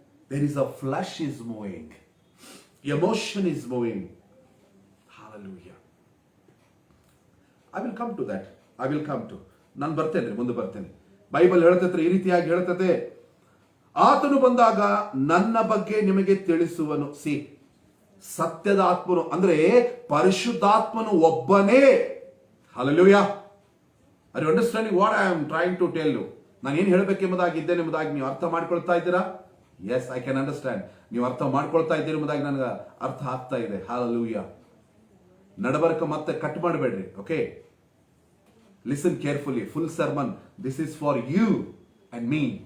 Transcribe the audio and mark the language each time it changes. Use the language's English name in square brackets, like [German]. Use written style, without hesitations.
[English] There is a flesh is moving, emotion is moving. Hallelujah. I will come to that. [Kannada] ನಾನು ಮುಂದೆ ಬರ್ತೇನೆ. Bible ಹೇಳ್ತೈತೆ, ಈ ರೀತಿಯಾಗಿ ಹೇಳ್ತದೆ, ಆತನು ಬಂದಾಗ ನನ್ನ ಬಗ್ಗೆ ನಿಮಗೆ ತಿಳಿಸುವನು. ಸತ್ಯದ ಆತ್ಮನು ಅಂದ್ರೆ ಪರಿಶುದ್ಧಾತ್ಮನು ಒಬ್ಬನೇ. [English] Hallelujah. Are you understanding what I am trying to tell you? [Kannada] ನಾನು ಏನು ಹೇಳಬೇಕೆಂಬುದಾಗಿದ್ದೇನೆ ಎಂಬುದಾಗಿ ನೀವು ಅರ್ಥ ಮಾಡ್ಕೊಳ್ತಾ ಇದ್ದೀರಾ? [English] Yes, I can understand. [Kannada] ನೀವು ಅರ್ಥ ಮಾಡ್ಕೊಳ್ತಾ ಇದ್ದೀರಿ ಎಂಬುದಾಗಿ ನನಗೆ ಅರ್ಥ ಆಗ್ತಾ ಇದೆ. Hallelujah. ನಡಬರ್ಕ ಮತ್ತೆ ಕಟ್ ಮಾಡಬೇಡ್ರಿ. [English] Okay, listen carefully. Full sermon, this is for you and me.